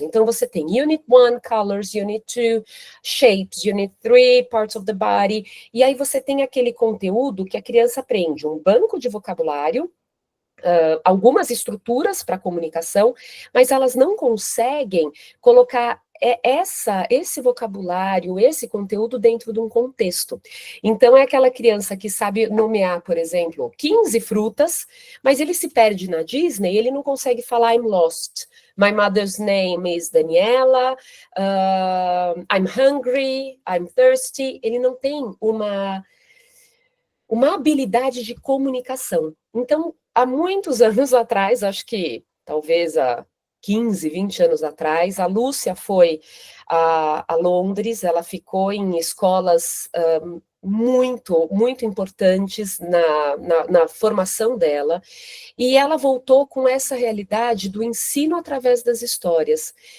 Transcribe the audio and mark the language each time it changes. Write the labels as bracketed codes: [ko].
[pt] Então, você tem Unit 1, Colors, Unit 2, Shapes, Unit 3, Parts of the Body, e aí você tem aquele conteúdo que a criança aprende um banco de vocabulário, algumas estruturas para comunicação, mas elas não conseguem colocar esse vocabulário, esse conteúdo dentro de um contexto. Então, é aquela criança que sabe nomear, por exemplo, 15 frutas, mas ele se perde na Disney, ele não consegue falar [en] I'm lost. My mother's name is Daniela, I'm hungry, I'm thirsty. [pt] Ele não tem uma habilidade de comunicação. Então, há muitos anos atrás, acho que talvez há 15, 20 anos atrás, a Lúcia foi a Londres, ela ficou em escolas muito, muito importantes na formação dela, e ela voltou com essa realidade do ensino através das histórias.